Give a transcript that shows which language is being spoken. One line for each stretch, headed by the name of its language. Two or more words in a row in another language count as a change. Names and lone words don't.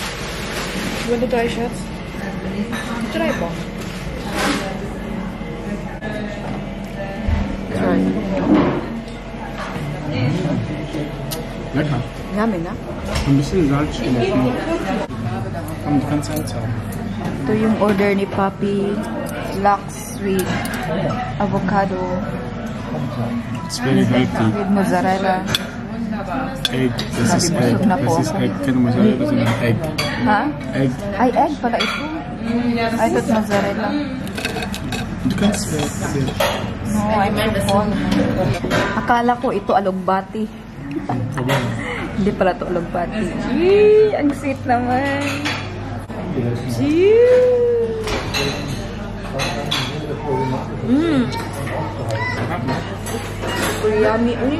English: Want to try shots? Try po. Try.
German: Lecker.
English: Yummy, na?
German: Ein bisschen Salz in der Schnur. Komm, du kannst Salz haben.
Filipino: Ito yung order ni Papi.
English: Lax with avocado. It's very healthy. With mozzarella. Egg.
German: Das ist
English: Egg.
German: Das ist Egg. Keine Mozzarella, sondern Egg. Ha?
English: Egg.
Filipino: Ay, egg pala ito.
English: I thought mozzarella.
German: Du kannst
English: No, I meant all.
Filipino: Akala ko ito alugbati. Hindi pala ito alugbati. Yee! Ang sweet naman.
English: Super yummy.